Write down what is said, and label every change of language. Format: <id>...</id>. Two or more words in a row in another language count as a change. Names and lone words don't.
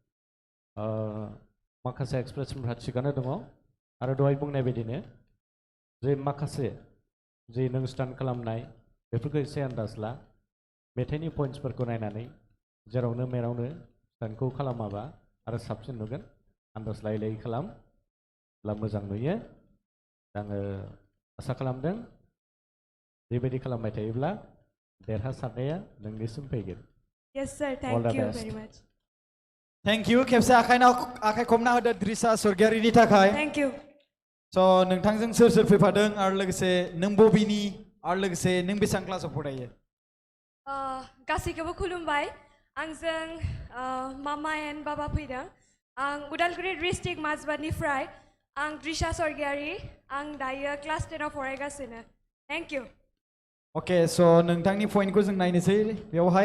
<brx>माखासे एक्सप्रेसनफ्रा थिगानो दङ आरो दहाय बुंनाय बायदिनो जे माखासे जे नों स्टान्ट खालामनाय बेफोरखौ एसे आन्दाज ला मेथाइनि पइन्ट्सफोरखौ नायनानै जेरावनो मेरावनो स्टान्टखौ खालामाबा आरो साबसिन नुगोन आन्दाज लायै लायै खालामब्ला मोजां नुयो आङो आसा खालामदों बेबायदि खालामबाय थायोब्ला देरहासारनाया नोंनिसिम फैगोन.</brx> <en>Yes, sir. All Thank the you best. very much. Thank you.</en> <brx>खेबसे आखाइ खबना होदो द्रिसा स्वर्गियारिनि थाखाय.</brx> <en>Thank you.</en> <brx>So नोंथांजों सोर सोर फैफादों आरो लोगोसे नों बबेनि आरो लोगोसे नों बेसेबां क्लासाव फरायो? गासैखौबो खुलुमबाय आंजों मामा एन्ड बाबा फैदों आं उदालगुरि डिस्ट्रिक्ट माजबादनिफ्राय आं द्रिसा स्वर्गियारि आं दायो क्लास 10 आव फरायगासिनो.</brx> <en>Thank you. Okay, so</en> <brx>नोंथांनि पइन्टखौ जों नायनोसै बेवहाय.</brx>